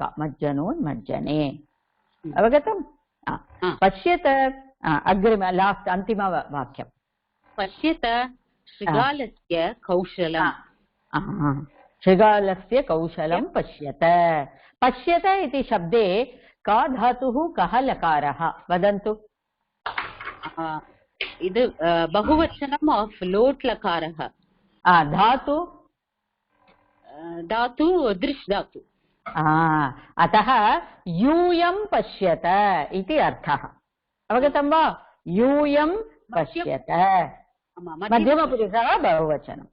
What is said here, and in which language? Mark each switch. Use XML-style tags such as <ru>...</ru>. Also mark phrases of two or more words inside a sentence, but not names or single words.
<sa>मज्जनोन्मज्जने। अवगतम्? पश्यत. अग्रिम लास्ट अन्तिम वाक्यम्. पश्यत शृगालस्य कौशलम्. शृगालस्य कौशलम् पश्यत। पश्यत इति शब्दे का धातुः कः लकारः वदन्तु? இது बहुवचनम् ஆஃப் लोट् लकारः. धातु धातु दृश् धातु. अतः यूयं पश्यत इति अर्थः. अवगतं वा? यूयं पश्यत मध्यमपुरुषः बहुवचनम्.</sa>